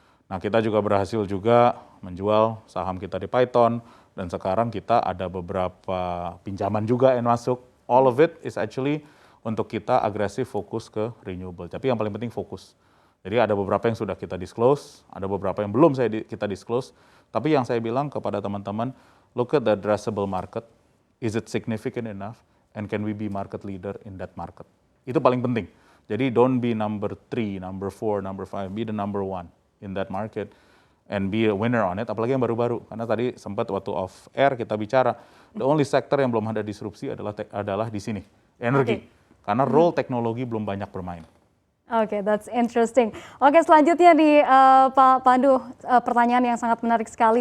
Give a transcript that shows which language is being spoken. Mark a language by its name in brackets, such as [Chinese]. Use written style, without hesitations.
[Indonesian] Nah kita juga berhasil juga menjual saham kita di Python, dan sekarang kita ada beberapa pinjaman juga yang masuk. [English] All of it is actually [Indonesian] untuk kita agresif fokus ke [English] renewable. [Indonesian] Tapi yang paling penting fokus. Jadi ada beberapa yang sudah kita disclose, ada beberapa yang belum kita disclose. Tapi yang saya bilang kepada teman-teman, [English] look at the addressable market. Is it significant enough? And can we be market leader in that market? [Indonesian] Itu paling penting. Jadi [English] don't be number 3, number 4, number 5. Be the number 1 in that market. And be a winner on it. [Indonesian] Apalagi yang baru-baru. Karena tadi sempat waktu off air kita bicara, [English] the only sector [Indonesian] yang belum ada disrupsi adalah di sini. Energi. Karena role teknologi belum banyak bermain. Oke, [English] that's interesting. [Indonesian] Oke, selanjutnya nih Pak Pandu, pertanyaan yang sangat menarik sekali.